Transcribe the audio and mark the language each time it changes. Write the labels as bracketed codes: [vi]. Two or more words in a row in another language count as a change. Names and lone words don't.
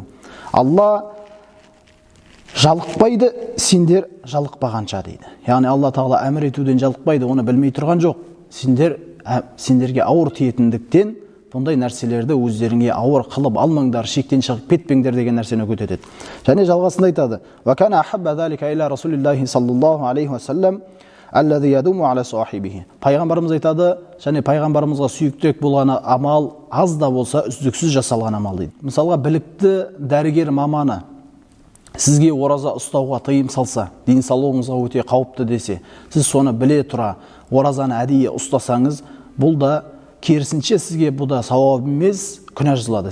[kk] Алла жалықпайды, сендер жалықпағанша дейді. Яғни Алла тағала әмір етуден жалықпайды, оны білмей тұрған жоқ. Сендерге ауыр тиетіндіктен бұндай нәрселерді өздеріңе ауыр қылып алмаңдар, шектен шығып кетпеңдер деген нәрсені көтетеді. Және жалғасында айтады: [ar] "وكان أحب ذلك إلى رسول الله صلى الله عليه وسلم الذي يدوم على صاحبه." [kk] Пайғамбарымыз айтады, және пайғамбарымызға сүйіктірек болғаны амал аз да болса үздіксіз жасалған амал дейді. Мысалға, білікті дәрігер маманы сізге ораза ұстауға тыйым салса, денсаулығыңызға өте қауіпті десе, сіз соны біле тұра оразаны әдейі ұстасаңыз, бұл да керісінше сізге бұл да сауап емес, күнә жазылады.